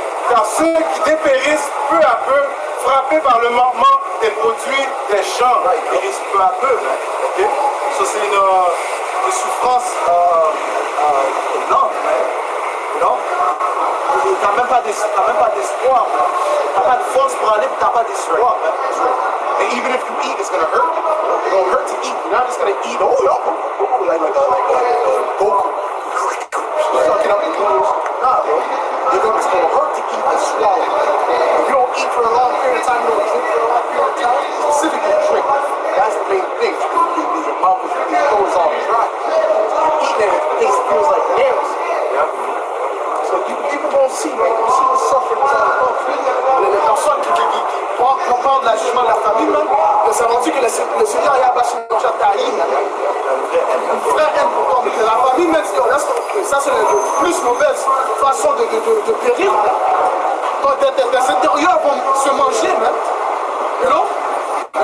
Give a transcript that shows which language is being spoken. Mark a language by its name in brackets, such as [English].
[French] Car ceux qui dépérissent peu à peu, frappés par le manquement des produits des champs, Ils périssent peu à peu. Okay? Ça c'est une souffrance lente. Non? Tu n'as même pas d'espoir. Tu n'as pas de force pour aller, tu n'as pas d'espoir. [English] And even if you eat, it's gonna hurt. It's gonna hurt to eat. You're not just gonna eat. Oh, like Goku. Sucking up your noodles. Nah, bro. It's gonna hurt to eat and swallow. If you don't eat for a long period of time, you don't drink for a long period of time, specifically drink. That's the main thing. Your mouth is all dry. Eating it, it feels like nails. So people don't see, man. You see the suffering is all about. [French] Les personnes qui parlent de la jugement de la famille, que ça veut dire que le Seigneur a bâché le chataï, une vraie haine pour toi. Mais la famille, même, ça c'est la plus mauvaise façon de périr. Quand tes intérieurs vont se manger, même. You know?